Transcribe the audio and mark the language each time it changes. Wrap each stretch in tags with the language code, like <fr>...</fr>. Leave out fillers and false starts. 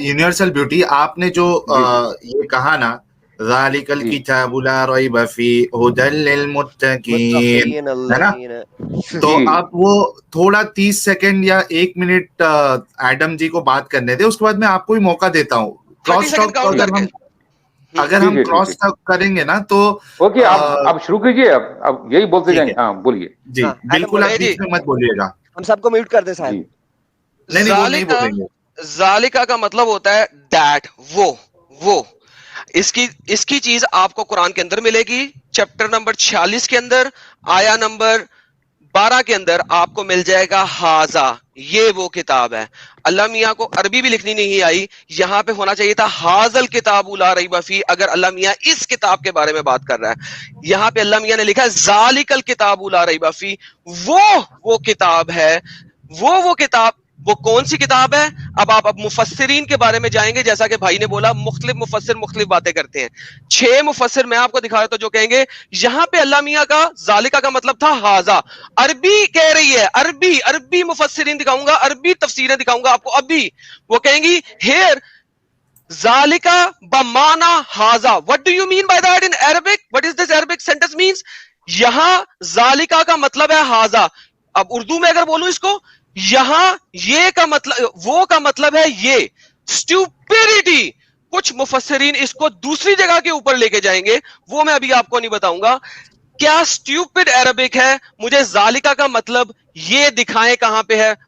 <ur>Universal beauty, آپ نے جو یہ کہا نا,</ur> <ar>ذالک الکتاب لا ریب فیہ ھدی للمتقین,</ar> <ur>ہے نا, تو آپ وہ تھوڑا 30 سیکنڈ یا 1 منٹ ایڈم جی کو بات کرنے دیں, اس کے بعد میں آپ کو ہی موقع دیتا ہوں. کراس ٹاک اگر ہم کراس ٹاک کریں گے نا تو اوکے, آپ شروع کیجئے, اب یہی بولتے جائیں گے. ہاں بولیے. جی بالکل, آپ بیچ میں مت بولیے گا. ہم سب کو میوٹ کر دیں صاحب. نہیں وہ نہیں بولیں گے. ذالکا کا مطلب ہوتا ہے دیٹ, وہ. اس کی چیز آپ کو قرآن کے اندر ملے گی, چیپٹر نمبر 46 کے اندر, آیا نمبر 12 کے اندر آپ کو مل جائے گا حاضا، یہ وہ کتاب ہے. اللہ میاں کو عربی بھی لکھنی نہیں آئی، یہاں پہ ہونا چاہیے تھا</ur> <ar>حاضل کتاب لا ریب فیہ،</ar> <ur>اگر اللہ میاں اس کتاب کے بارے میں بات کر رہا ہے. یہاں پہ اللہ میاں نے لکھا ہے</ur> <ar>ذالک الکتاب لا ریب فیہ،</ar> <ur>وہ کتاب ہے، وہ کتاب. وہ کون سی کتاب ہے؟ اب آپ مفسرین کے بارے میں جائیں گے، جیسا کہ بھائی نے بولا مختلف مفسر مختلف باتیں کرتے ہیں. 6 مفسر میں آپ کو دکھا رہا تھا جو کہیں گے یہاں پہ اللہ میاں کا ذالکہ کا مطلب تھا حاضا. عربی کہہ رہی ہے، عربی مفسرین دکھاؤں گا، عربی تفسیریں دکھاؤں گا آپ کو. ابھی وہ کہیں گی</ur> <en>ہیئر</en> <ar>ذالکہ بمانا حاضا.</ar> <en>What do you mean by that in Arabic? What is this Arabic sentence means?</en> <ur>یہاں ذالکہ کا مطلب ہے حاضا. اب اردو میں اگر بولوں اس کو، یہاں یہ کا مطلب، وہ کا مطلب ہے یہ. اسٹوپیڈیٹی. کچھ مفسرین اس کو دوسری جگہ کے اوپر لے کے جائیں گے، وہ میں ابھی آپ کو نہیں بتاؤں گا. کیا اسٹوپڈ عربک ہے؟ مجھے ذالکہ کا مطلب یہ دکھائیں کہاں پہ ہے.</ur>